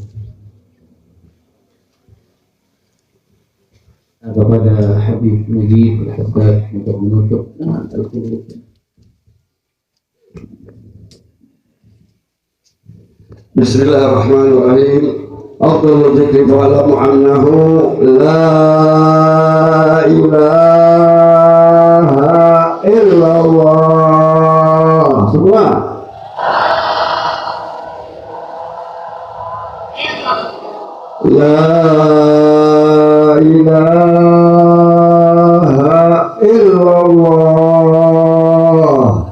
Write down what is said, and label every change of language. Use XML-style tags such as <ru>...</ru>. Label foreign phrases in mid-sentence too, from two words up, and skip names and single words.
<id>Kepada Habib Najib Al-Haddad untuk menutup dengan talqin zikir.</id> <ar>بسم الله الرحمن الرحيم. أفضل الذكر فاعلموا أنه لا إله إلا الله. Semua. لا إله إلا الله.</ar>